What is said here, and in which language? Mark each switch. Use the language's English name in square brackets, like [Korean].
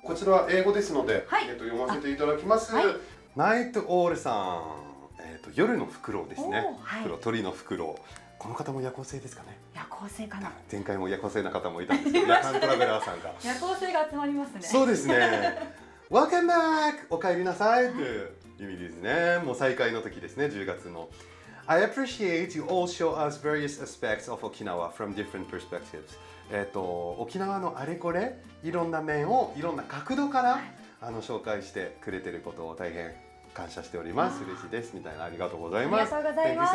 [Japanese] こちらは英語ですので、読ませていただきます。ナイトオールさん、夜のフクロウですね。鳥のフクロウ。この方も夜行性ですかね。夜行性かな。前回も夜行性な方もいたんですけど、夜間トラベラーさんが。夜行性が集まりますね。そうですね。 [English] Welcome back! [Japanese] お帰りなさいという意味ですね。もう再開の時ですね、10月の。 [English] I appreciate you all show us various aspects of Okinawa from different perspectives. [Japanese] 沖縄のあれこれ、いろんな面をいろんな角度から紹介してくれてることを大変感謝しております。嬉しいですみたいな、ありがとうございます。ありがとうございます。